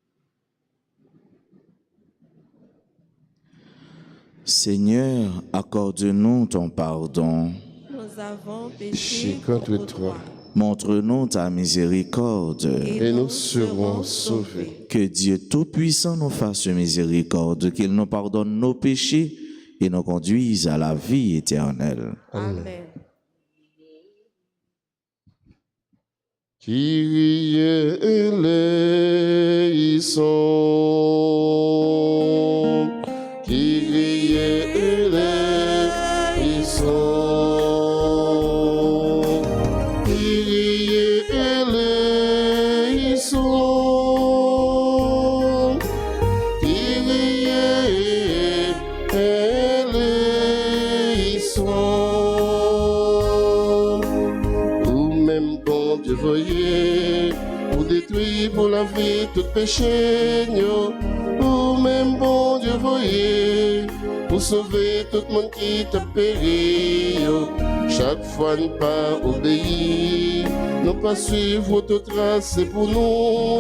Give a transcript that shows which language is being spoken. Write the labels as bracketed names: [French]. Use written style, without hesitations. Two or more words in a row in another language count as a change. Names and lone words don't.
[French] Seigneur, accorde-nous ton pardon. Nous avons Péché péché contre toi, Montre-nous ta miséricorde. et nous serons sauvés. Que Dieu Tout-Puissant nous fasse miséricorde, qu'il nous pardonne nos péchés et nous conduise à la vie éternelle. Amen. [Greek] Kyrie eleison, Kyrie eleison, Kyrie eleison, Kyrie eleison. [French] Vous-même, bon Dieu, voyez, pour détruire pour la vie tout péché, vous-même, bon Dieu, voyez, pour sauver tout le monde qui t'a péri. Chaque fois ne pas obéir, ne pas suivre votre trace, c'est pour nous.